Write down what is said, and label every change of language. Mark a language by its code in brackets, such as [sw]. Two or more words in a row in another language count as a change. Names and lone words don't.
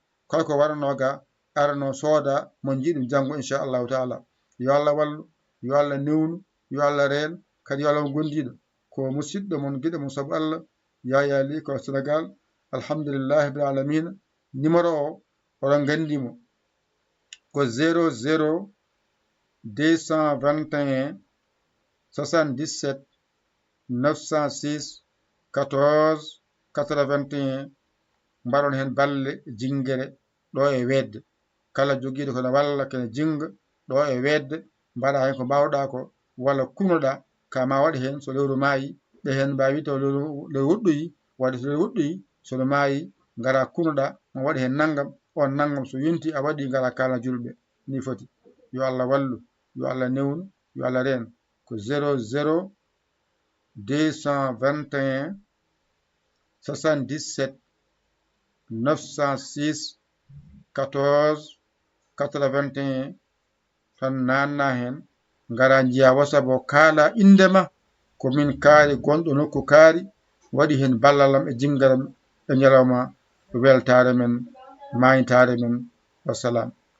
[ff] kala ko waranoo ga, arano sooda, mo njiɗum janngo, [ar] إن شاء الله تعالى. [ff] Yo Allah wallu, yo Allah newnu, yo Allah reen, kadi yo Allah won gondiiɗo. Ko musidɗo mon, giɗo mon, sabu Allah, Yaya Ly ko Sénégal. [ar] الحمد لله رب العالمين. [fr] Numéro [ff] o, oɗon nganndi mo, ko [fr] zéro zéro deux cent vingt et un soixante-dix-sept neuf cent six quatorze quatre-vingt-un. [ff] Mbaɗon hen balle jinguere ɗo e wedde. Kala joguiɗo kono walla kene jinga ɗo e wedde, mbaɗa hen ko mbawɗa ko, walla kunoɗa ka ma waɗ hen so lewru maayi. Ɓe hen mbawi taw lewru, lewru woɗɗoyi, wadde so lewru woɗɗoyi, sono maayi, gara kunoɗa, mo waɗi hen naggam, on naggam so yonti a waɗi, gara kalna julɓe ni foti. Yo Allah wallu, yo Allah newnu, yo Allah reen. [fr] Ko zéro zéro, deux cent vingt et un, soixante-dix-sept, neuf cent six, quatorze, quatre-vingt-un. [ff] Tan nanna hen, ngara jiya WhatsApp o, kaala indema, ko min kaari gonɗo nokku kaari, waɗi hen ballalam e jingalam e ñalawma weltare men, maytare men. Wassalam.